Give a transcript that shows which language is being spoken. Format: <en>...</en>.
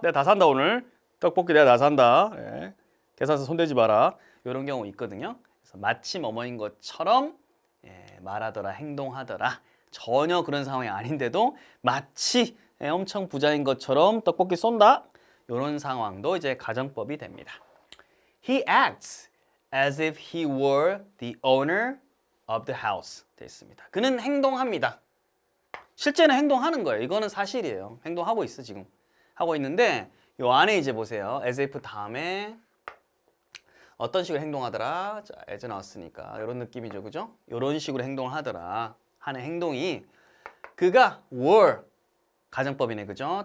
<ko>내가 다 산다 오늘. 떡볶이 내가 다 산다. 예. 계산서 손대지 마라. 이런 경우 있거든요. 그래서 마치 뭐뭐인 것처럼 말하더라, 행동하더라. 전혀 그런 상황이 아닌데도 마치 엄청 부자인 것처럼 떡볶이 쏜다. 이런 상황도 이제 가정법이 됩니다.</ko> <en>He acts as if he were the owner of the house.</en> <ko>되어 있습니다. 그는 행동합니다. 실제는 행동하는 거예요. 이거는 사실이에요. 행동하고 있어 지금. 하고 있는데 요 안에 이제 보세요. as if 다음에 어떤 식으로 행동하더라. 자, as 나왔으니까 이런 느낌이죠. 그죠? 이런 식으로 행동을 하더라. 하는 행동이 그가 were 가정법이네. 그죠?</ko>